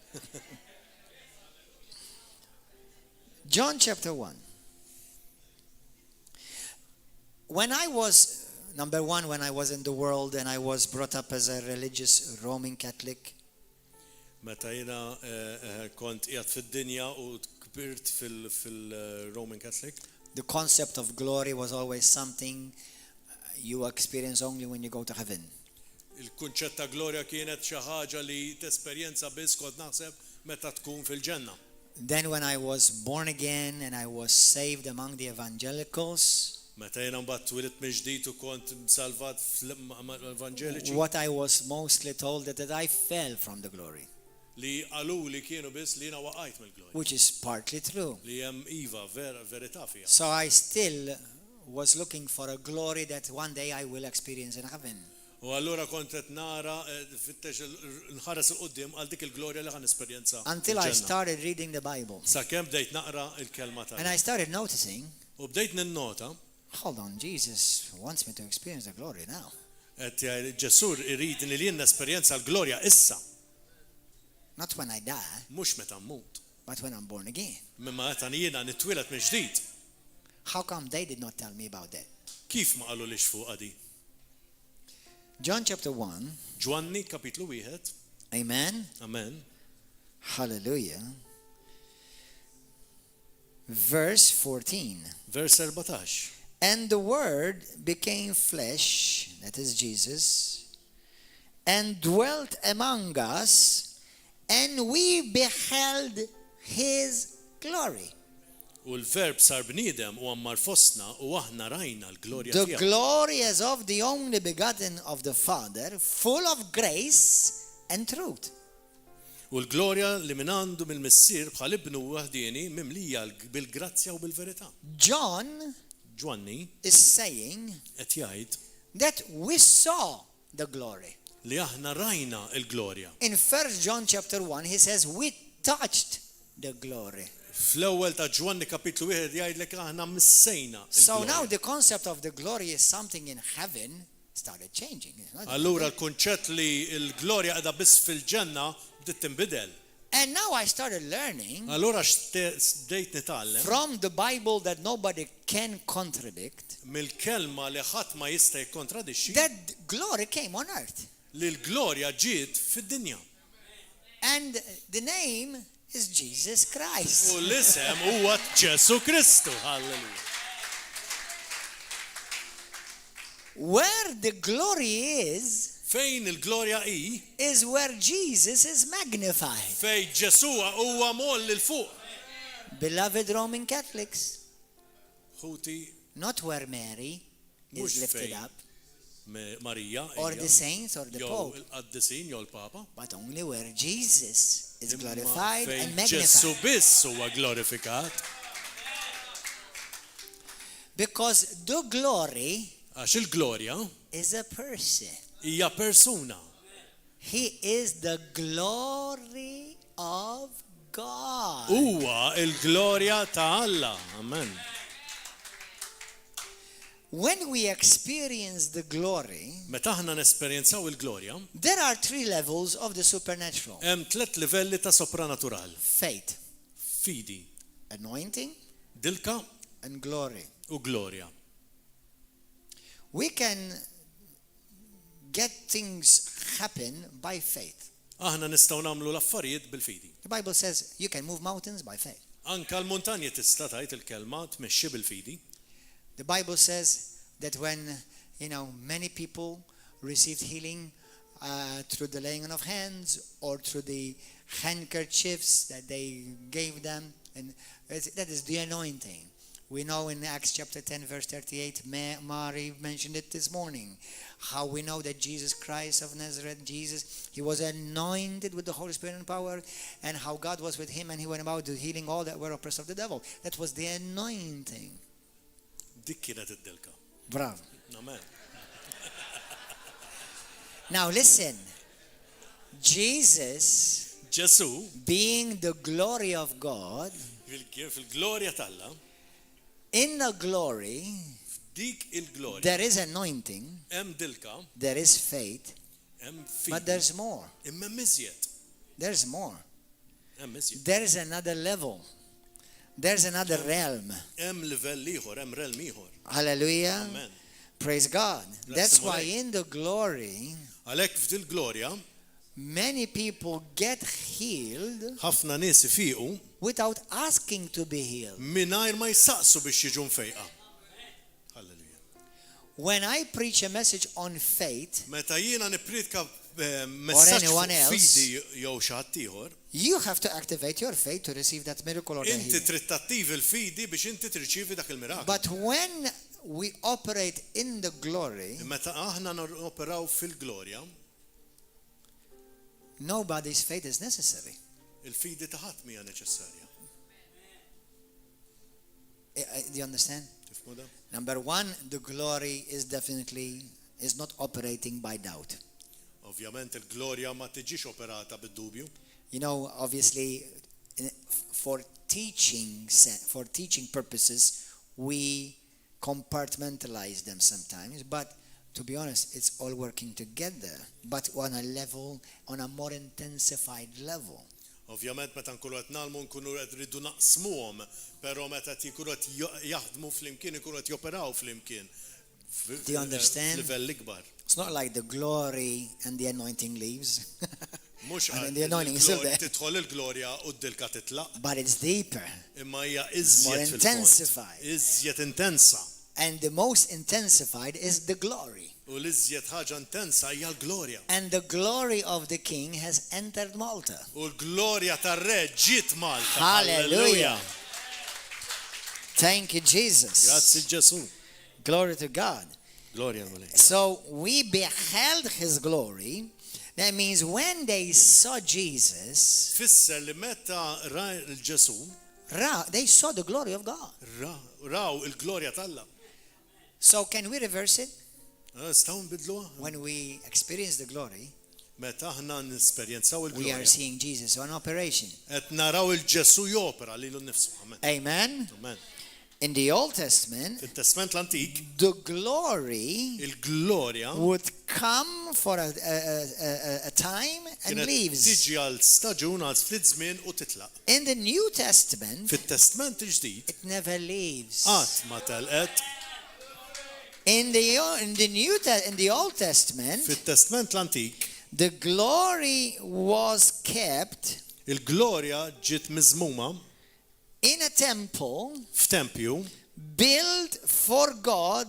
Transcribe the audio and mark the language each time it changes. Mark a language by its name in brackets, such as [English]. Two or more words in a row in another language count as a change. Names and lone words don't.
[English] John chapter 1. When I was, number one, when I was in the world and I was brought up as a religious Roman Catholic, [Maltese] meta jiena kont qiegħed fid-dinja u kbirt fil-Roman Catholic, [English] the concept of glory was always something you experience only when you go to heaven. [Maltese] il-kunċett ta' glorja kienet xi ħaġa li tesperjenza biss kont naħseb meta tkun fil-ġenna. [English] Then when I was born again and I was saved among the evangelicals, [Maltese] Meta jiena mbagħad twilit mill-ġdid u kont salvat fl-Evanġeliċi, [English] what I was mostly told that I fell from the glory, [Maltese] li qalu li kienu biss li jiena waqajt mill-glorja. [English] which is partly true. [Maltese] Li hemm iva verità fiha. [English] So I still was looking for a glory that one day I will experience in heaven. [Maltese] U allura kont qed nara fittex nħares il-qudiem għal dik il-glorja li ħan esperjenza. [English] Until I started reading the Bible. [Maltese] Sakemm bdejt naqra il-kelma ta' [English] And I started noticing, [Maltese] u bdejt ninnota [English] hold on, Jesus wants me to experience the glory now. [Maltese] qed Ġesur irid li jien nesperjenza l-glorja issa, [English] Not when I die, [Maltese] mhux meta mmut. [English] but when I'm born again. [Maltese] Mimma meta jiena nitwieled minn ġdid. [English] How come they did not tell me about that? [Maltese] Kif ma qalulix fuq di? [English] John chapter 1. [Maltese] Ġwanni kapitlu 1. [English] Amen. [Maltese] Amen. [English] Hallelujah. Verse 14. [Maltese] Vers 14. [English] And the Word became flesh, that is Jesus, and dwelt among us, and we beheld His glory. [Maltese] U l-verb sar bniedem u ammar fostna u aħna rajna l-glorja [English] The [Maltese] tiegħu. [English] glory as of the only begotten of the Father, full of grace and truth. [Maltese] U l-glorja li minn għandu mill-missier bħal ibnu waħdieni mimlija bil-grazzja u bil-verità. [English] John [Maltese] Ġwanni [English] is saying [Maltese] qed jgħid [English] that we saw the glory. [Maltese] li aħna rajna l-glorja. [English] In 1 John chapter 1, he says we touched the glory. [Maltese] Fl-ewwel ta' Ġwanni kapitlu 1 jgħidlek aħna missejna [English] So now [Maltese] l-glorja. [English] the concept of the glory is something in heaven started changing. [Maltese] Allura l-kunċett li l-glorja qiegħda biss fil-ġenna bdiet tinbidel. [English] And now I started learning [Maltese] Allura x'dejt nitgħallem [English] from the Bible that nobody can contradict [Maltese] mill-kelma li ħadd ma jista' jikkontradixxi [English] that glory came on earth. [Maltese] li l-glorja ġiet fid-dinja. [English] And the name is Jesus Christ. [Maltese] U l-isem huwa Ġesu Kristu. [English] Halleluja. Where the glory [Maltese] Fejn il-glorja hi, [English] is where Jesus is magnified. [Maltese] fejn Ġesuwa huwa moll il fuq. [English] Beloved Roman Catholics, [Maltese] Ħuti [English] not where Mary [Maltese] Mhux [English] is lifted [Maltese] fejn. [English] up, [Maltese] Marija, [English] or the saints, or the [Maltese] jew [English] Pope, [Maltese] il-qaddisin jew il-Papa. [English] but only where Jesus is glorified [Maltese] Fejn [English] and [Maltese] Ġesu [English] magnified. [Maltese] biss huwa glorifikat. [English] Because the glory [Maltese] Għax il-glorja [English] is a person. [Maltese] hija persuna. [English] He is the glory of God. [Maltese] Huwa il-glorja ta' Alla. [English] Amen. When we experience the glory, [Maltese] Meta aħna nesperjenzaw il-glorja, [English] there are 3 levels of the supernatural. [Maltese] hemm 3 livelli ta' sopranatural. [English] Faith, [Maltese] Fidi, [English] anointing, [Maltese] dilka [English] and glory. [Maltese] u glorja. [English] We can get things happen by faith. [Maltese] Aħna nistgħu nagħmlu l-affarijiet bil-fidi. [English] The Bible says you can move mountains by faith. [Maltese] Anka l-muntanji tista' tgħid il-kelma tmexxi bil-fidi. [English] The Bible says that when, many people received healing through the laying on of hands or through the handkerchiefs that they gave them, and that is the anointing. We know in Acts chapter 10 verse 38, Mary mentioned it this morning, how we know that Jesus Christ of Nazareth, he was anointed with the Holy Spirit and power, and how God was with him and he went about healing all that were oppressed of the devil. That was the anointing. [Maltese] Dik kienet id-dilka. Bravo. Amen. [English] Now listen, Jesus, [Maltese] Ġesu, [English] being the glory of God, [Maltese] fil-glorja talla, [English] in the glory, [Maltese] dik il-glorja, [English] there is anointing, [Maltese] hemm dilka, [English] there is faith, [Maltese] hemm [English] but [Maltese] fidi, [English] there's more. [Maltese] imma hemm iżjed. [English] There's more. [Maltese] Hemm iżjed. [English] There's another level. There's another realm. [Maltese] Hemm livell ieħor, hemm realm ieħor. [English] Hallelujah. Amen. Praise God. Bless That's the why Lord. in the glory, [Maltese] Għalhekk f'dil glorja, [English] many people get healed [Maltese] ħafna nies ifiqu [English] without asking to be healed. [Maltese] mingħajr ma jsaqsu biex jiġu mfejqa. Halleluja. [English] When I preach a message on faith, [Maltese] Meta jiena nippritka messaġġ [English] anyone [Maltese] fuq [English] else, [Maltese] fidi jew xi ħadd ieħor, [English] you have to activate your faith to receive that miracle or the [Maltese] inti [English] healing. [Maltese] trid tattivi l-fidi biex inti tirċievi dak il-miraklu. [English] But when we operate in the glory, [Maltese] Meta aħna operaw fil-glorja, [English] nobody's faith is necessary. [Maltese] il-fidi ta' ħadd mija neċessarja. [English] Do you understand? [Maltese] Tifhmu da? [English] Number 1, the glory is not operating by doubt. [Maltese] Ovvjament il-glorja ma tiġix operata bid-dubju. [English] Obviously, for teaching purposes, we compartmentalize them sometimes, but to be honest, it's all working together, but on a more intensified level. [Maltese] Ovvjament meta nkunu qed nagħmlu nkunu qed rridu naqsmuhom, però meta jkunu qed jaħdmu flimkien ikunu qed joperaw flimkien. [English] Do you understand? [Maltese] Livell ikbar. [English] It's not like the glory and the anointing leaves. [Maltese] Mhux [English] the anointing is still there. [Maltese] tidħol il-glorja u d-dilka titlaq, [English] But it's deeper [Maltese] imma hija [English] more [Maltese] iżjed fil-fond. [English] intensified. [Maltese] Iżjed intensa. [English] And the most intensified is the glory. [Maltese] U l-iżjed ħaġa intensa hija l-glorja. [English] And the glory of the King has entered Malta. [Maltese] U l-glorja tar-Re ġiet Malta. [English] Hallelujah. Thank you, Jesus. [Maltese] Grazzi Ġesu. [English] Glory to God. [Maltese] Glorja l-Malek. [English] So we beheld his glory. That means when they saw Jesus, [Maltese] Fisser li meta ra l-Ġesu, [English] they saw the glory of God. [Maltese] raw il-glorja talla. [English] So can we reverse it? [Maltese] Staw nbidluha? [English] When we experience the glory, [Maltese] Meta aħna nesperjenzaw [English] we are [Maltese] il-glorja. [English] seeing Jesus on operation. [Maltese] Qed naraw il-Ġesu jopera lilu nnifsu. [English] Amen. [Maltese] Amen. Amen. [English] In the Old Testament, [Maltese] Fil-Testament l-Antik, [English] the glory [Maltese] il-glorja [English] would come for a time and [Maltese] kienet [English] leaves. [Maltese] tiġi għal staġun għal ftit żmien u titlaq. [English] In the New Testament, [Maltese] Fit-Testament il-ġdid [English] it never leaves. [Maltese] qatt ma telqet. [English] In the Old Testament, [Maltese] Fit-Testament l-Antik [English] The glory was kept [Maltese] Il-glorja ġiet miżmuma [English] in a temple [Maltese] f'tempju [English] built for God